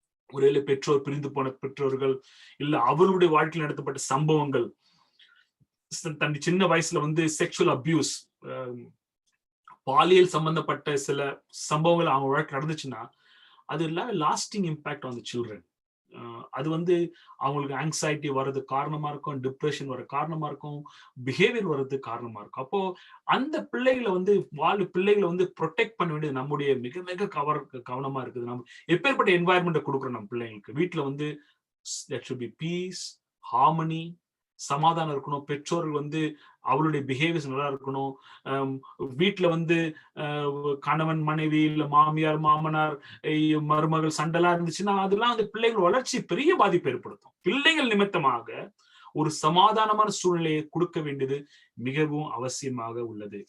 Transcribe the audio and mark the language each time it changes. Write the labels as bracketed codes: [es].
[ta] ஒருவேளை பெற்றோர் பிரிந்து போன பெற்றோர்கள், இல்ல அவர்களுடைய வாழ்க்கையில் நடத்தப்பட்ட சம்பவங்கள், தன் சின்ன வயசுல வந்து செக்ஷுவல் அபியூஸ், பாலியல் சம்பந்தப்பட்ட சில சம்பவங்கள் அவங்க வாழ்க்கை நடந்துச்சுன்னா அது [en] Lasting impact on the children. [ta] அது வந்து அவங்களுக்கு ஆங்ஸைட்டி வர்றது காரணமா இருக்கும், டிப்ரெஷன் வர காரணமா இருக்கும், பிஹேவியர் வர்றதுக்கு காரணமா இருக்கும். அப்போ அந்த பிள்ளைகளை வந்து ப்ரொடெக்ட் பண்ண வேண்டியது நம்முடைய மிக மிக கவனமா இருக்குது. நம்ம எப்பேற்பட்ட என்வாயர்மெண்ட்டை கொடுக்குறோம் நம்ம பிள்ளைங்களுக்கு. வீட்டுல வந்து [en] there should be peace, harmony, [ta] சமாதானம் இருக்கணும். பெற்றோர்கள் வந்து அவளுடைய பிஹேவியர்ஸ் நல்லா இருக்கணும். வீட்டுல வந்து கணவன் மனைவி, இல்ல மாமியார் மாமனார் மருமகள் சண்டைலாம் இருந்துச்சுன்னா அதெல்லாம் வந்து பிள்ளைகள் வளர்ச்சி பெரிய பாதிப்பு ஏற்படுத்தும். பிள்ளைகள் நிமித்தமாக ஒரு சமாதானமான சூழ்நிலையை கொடுக்க வேண்டியது மிகவும் அவசியமாக உள்ளது.